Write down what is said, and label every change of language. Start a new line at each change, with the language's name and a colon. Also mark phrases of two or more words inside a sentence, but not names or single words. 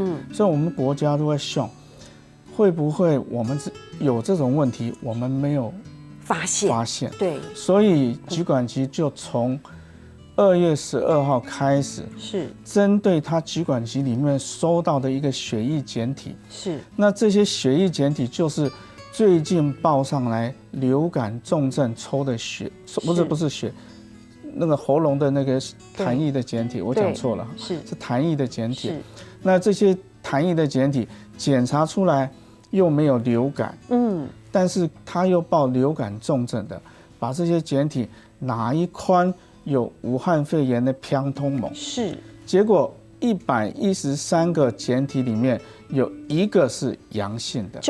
Chinese: 所以我們國家都在想，會不會我們有這種問題，我們沒有發現，對，所以疾管局就從2月12號開始，是針對他疾管局裡面收到的一個血液檢體，是，那這些血液檢體就是最近報上來流感重症抽的血，不是血。那個喉嚨的那個痰液的檢體，我講錯了，是痰液的檢體。那這些痰液的檢體檢查出來又沒有流感，但是他又報流感重症的，把這些檢體哪一款有武漢肺炎的偏通盟，是，結果113個檢體裡面有一個是陽性的，